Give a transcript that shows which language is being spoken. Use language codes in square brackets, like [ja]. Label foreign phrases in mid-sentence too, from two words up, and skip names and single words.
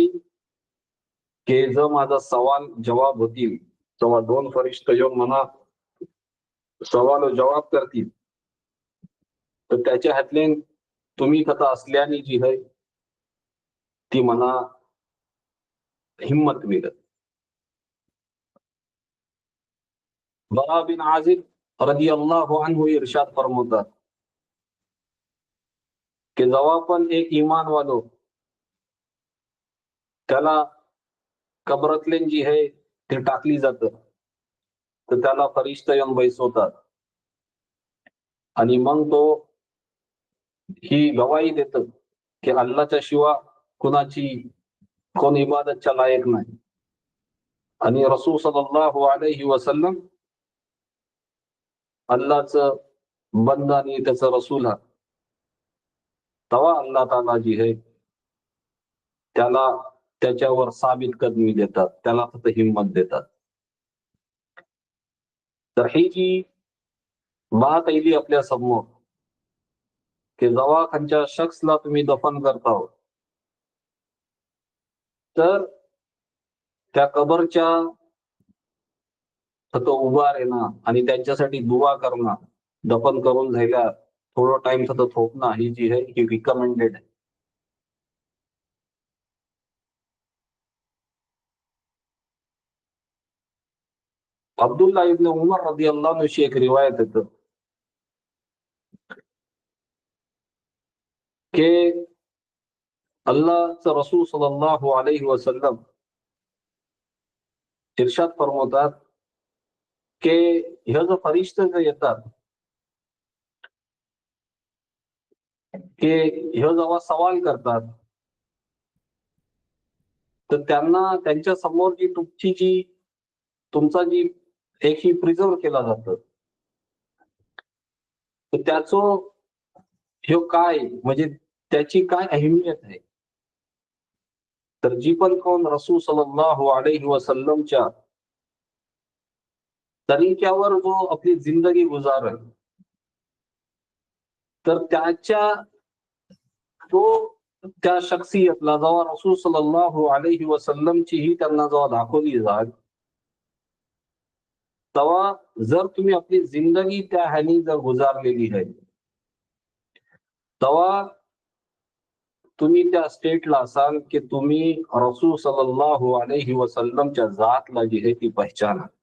[mr] की जर माझा सवाल जवाब होतील, तेव्हा दोन फरिश्ते येऊन मला सवाल जवाब करतील, तर त्याच्या हातले तुम्ही कथा असल्याने जी आहे ती मला हिम्मत मिळत. बरा बिन आझिब [ar] رضي الله عنه [mr] इरशाद फरमावतात की जेव्हा पण एक ईमान वालो त्याला कबरतले जी आहे ती टाकली जातं, तर त्याला फरिश्ते येऊन बैसवतात आणि मग तो ही गवाही देतो की अल्लाच्या शिवा कुणाची कोण इबादतच्या लायक नाही आणि रसूल [ar] صلى الله عليه وسلم [mr] अल्लाहचं बंद आणि त्याचं रसूल हा. तेव्हा [ar] الله تعالى [mr] जी आहे त्याला त्याच्यावर साबित कदमी देतात, त्याला फक्त हिंमत देतात. तर ही जी बात आली आपल्या समोर की जेव्हा खालच्या शख्सला तुम्ही दफन करता हो, तर त्या कबरच्या तो उभा राहणं आणि त्यांच्यासाठी दुआ करणं, दफन करून झाल्या थोडा टाइम सतत थोपणं, ही जी आहे ही रिकमेंडेड आहे. अब्दुल्ला इब्न उमर [ar] رضي الله عنه [mr] ची एक रिवायत येतं की अल्लाहचं रसूल [ar] صلى الله عليه وسلم [mr] इर्शाद फरमावतात की ह्या जो फरिश्ते जे येतात, की ह्यो जेव्हा सवाल करतात तर त्यांना त्यांच्या समोर जी तुमचा जी एक ही प्रिझर्व केला जातं तर त्याचं ह्यो काय म्हणजे त्याची काय अहमियत आहे. तर जी पण कोण रसूल [ar] صلى الله عليه وسلم [mr] तरीक्यावर जो आपली जिंदगी गुजारेल तर तो त्या शख्सियतला जेव्हा रसूल [ar] صلى الله عليه وسلم [mr] ही त्यांना जेव्हा दाखवली जाईल तेव्हा जर तुम्ही आपली जिंदगी त्या ह्यानी जर गुजारलेली आहे तेव्हा तुम्ही त्या स्टेटला असाल की तुम्ही रसूल [ar] صلى الله عليه وسلم [mr] जातला जी आहे ती पहचाना.